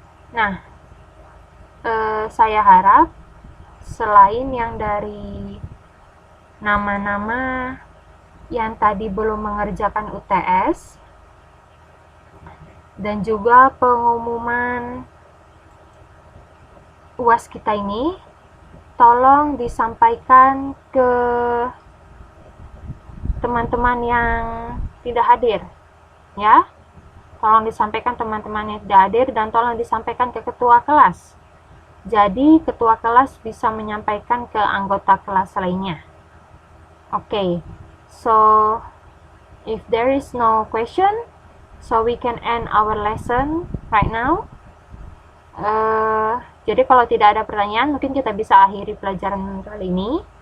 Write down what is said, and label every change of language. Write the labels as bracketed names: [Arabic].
[Indonesian] Nah, saya harap selain yang dari nama-nama yang tadi belum mengerjakan UTS dan juga pengumuman UAS kita ini, tolong disampaikan ke teman-teman yang tidak hadir ya. Tolong disampaikan teman-teman yang tidak hadir dan tolong disampaikan ke ketua kelas. Jadi ketua kelas bisa menyampaikan ke anggota kelas lainnya. [English] Okay, so if there is no question, so we can end our lesson right now. [Indonesian] Jadi kalau tidak ada pertanyaan, mungkin kita bisa akhiri pelajaran kali ini.